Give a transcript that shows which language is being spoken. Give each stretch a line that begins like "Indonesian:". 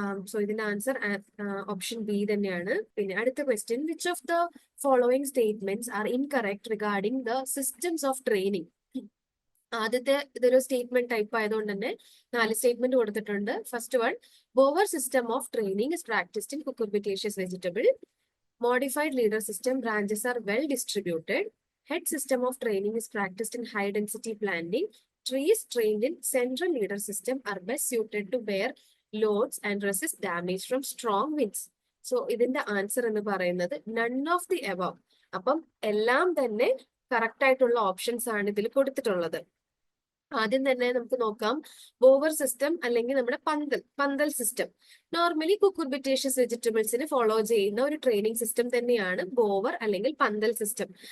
Malayalam: So ഇതിന്റെ answer option B തന്നെയാണ്. പിന്നെ അടുത്ത question, which of the following statements are incorrect regarding the systems of training. ആദ്യത്തെ ഇതൊരു സ്റ്റേറ്റ്മെന്റ് ടൈപ്പ് ആയതുകൊണ്ട് തന്നെ 4 സ്റ്റേറ്റ്മെന്റ് കൊടുത്തിട്ടുണ്ട്. First one, bower system of training is പ്രാക്ടിസ്ഡ് in cucurbitaceous vegetable.
English: Modified leader system branches are well distributed. Head system of training is practiced in high density planting. Trees trained in central leader system are best suited to bear loads and resist damage from strong winds.
Malayalam: So ഇതിന്റെ answer എന്ന് പറയുന്നത് none of the above. അപ്പം എല്ലാം തന്നെ correct ആയിട്ടുള്ള options ആണ് ഇതിൽ കൊടുത്തിട്ടുള്ളത്. ആദ്യം തന്നെ നമുക്ക് നോക്കാം, ബോവർ സിസ്റ്റം അല്ലെങ്കിൽ നമ്മുടെ പന്തൽ സിസ്റ്റം. നോർമലി കുക്കുർബിറ്റേഷ്യസ് വെജിറ്റബിൾസിന് ഫോളോ ചെയ്യുന്ന ഒരു ട്രെയിനിങ് സിസ്റ്റം തന്നെയാണ് ബോവർ അല്ലെങ്കിൽ പന്തൽ സിസ്റ്റം.